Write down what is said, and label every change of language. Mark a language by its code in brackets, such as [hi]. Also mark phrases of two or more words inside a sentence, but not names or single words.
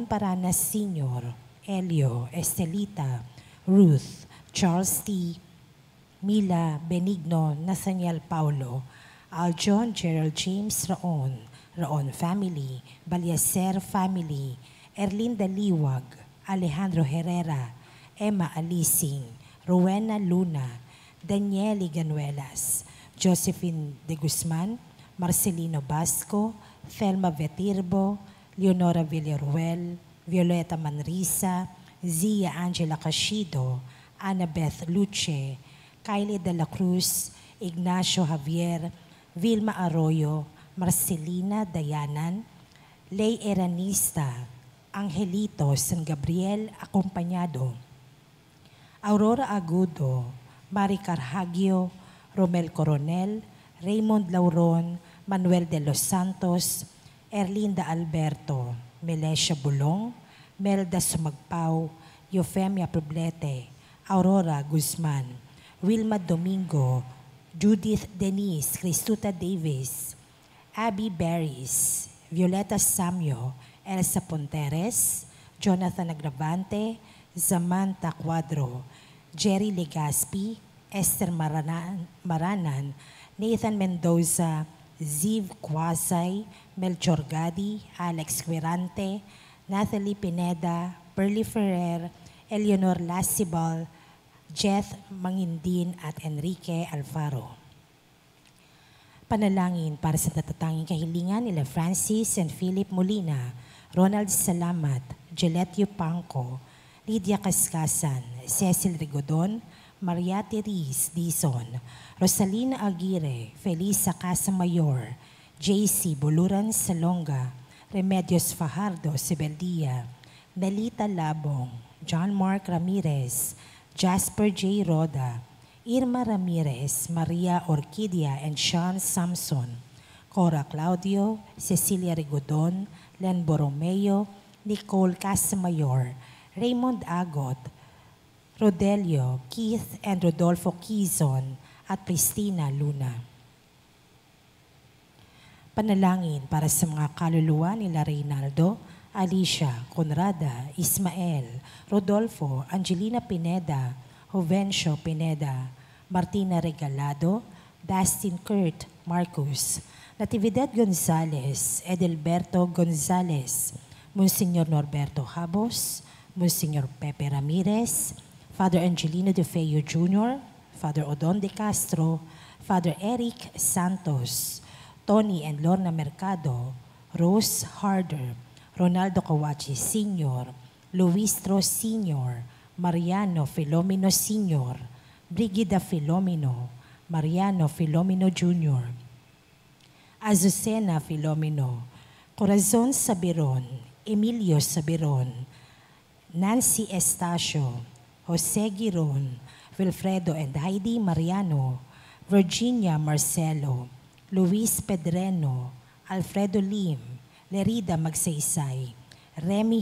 [tl] Paranas Sr., Elio, Estelita, Ruth, Charles T., Mila, Benigno, Nathaniel Paulo, Aljon, Gerald James Raon, Raon family, Balyaser family, Erlinda Liwag, Alejandro Herrera, Emma Alising, Rowena Luna, Danielle Ganuelas, Josephine De Guzman, Marcelino Basco, Thelma Vetirbo, Leonora Villaruel, Violeta Manrisa, Zia Angela Cashido, Annabeth Luce, Kylie De La Cruz, Ignacio Javier, Vilma Arroyo, Marcelina Dayanan, Ley Eranista, Angelito San Gabriel Acompañado, Aurora Agudo, Mari Carhagio, Romel Coronel, Raymond Lauron, Manuel de los Santos, Erlinda Alberto, Melesha Bulong, Melda Sumagpao, Eufemia Poblete, Aurora Guzman, Wilma Domingo, Judith Denise, Cristuta Davis, Abby Barris, Violeta Samyo, Elsa Ponteres, Jonathan Agravante, Samantha Cuadro, Jerry Legaspi, Esther Maranan, Nathan Mendoza, Ziv Quasay, Melchor Gadi, Alex Quirante, Nathalie Pineda, Perly Ferrer, Eleanor Lasibal, Jeth Mangindin at Enrique Alfaro. Panalangin para sa natatanging kahilingan nila Francis and Philip Molina, Ronald Salamat, Gilette Pangco, Lydia Cascasan, Cecil Rigodon, Maria Therese Dizon, Rosalina Aguirre, Felisa Casamayor, JC Buluran Salonga, Remedios Fajardo Sibeldia, Melita Labong, John Mark Ramirez, Jasper J. Roda, Irma Ramirez, Maria Orquídea and Sean Samson, Cora Claudio, Cecilia Rigodon, Len Borromeo, Nicole Casamayor, Raymond Agot, Rodelio, Keith and Rodolfo Quizon, at Pristina Luna. Panalangin para sa mga kaluluwa nila Reynaldo, Alicia, Conrada, Ismael, Rodolfo, Angelina Pineda, Jovencio Pineda, Martina Regalado, Dustin Kurt, Marcus, Natividad Gonzales, Edelberto Gonzales, Monsignor Norberto Habos, Monsignor Pepe Ramirez, Father Angelino De Feo Jr., Father Odon De Castro, Father Eric Santos, Tony and Lorna Mercado, Rose Harder, Ronaldo Kawachi Sr., Luis Tros Sr., Mariano Filomeno Sr., Brigida Filomeno, Mariano Filomeno Jr., Azucena Filomeno, Corazon Sabiron, Emilio Sabiron, Nancy Estacio, Jose Giron, Wilfredo and Heidi Mariano, Virginia Marcelo, Luis Pedreno, Alfredo Lim, Lerida Magsaysay, Remy